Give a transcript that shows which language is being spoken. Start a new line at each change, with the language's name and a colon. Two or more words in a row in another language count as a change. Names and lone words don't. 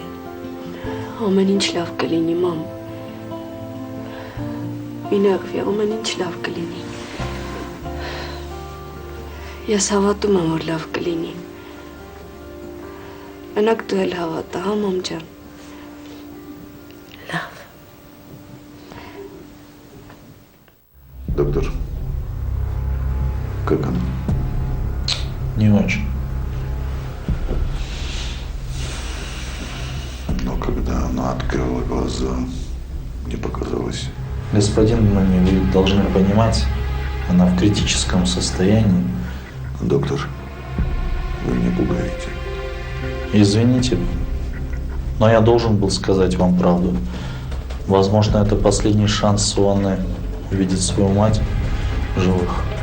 Armenian: Ամեն ինչ լավ կլինի, մամ։ Մի նեղվի, ամեն ինչ լավ կլինի։ Ես հավատում եմ, որ լավ կլինի։ Մենակ դու էլ հավատա, հա, մամ ջան։ Լավ,
Russian: Доктор, как она? Не очень. Но когда она открыла глаза, мне показалось... Господин Мани, вы должны понимать, она в критическом состоянии. Доктор, вы меня пугаете. Извините, но я должен был сказать вам правду. Возможно, это последний шанс Суанны увидеть свою мать в живых.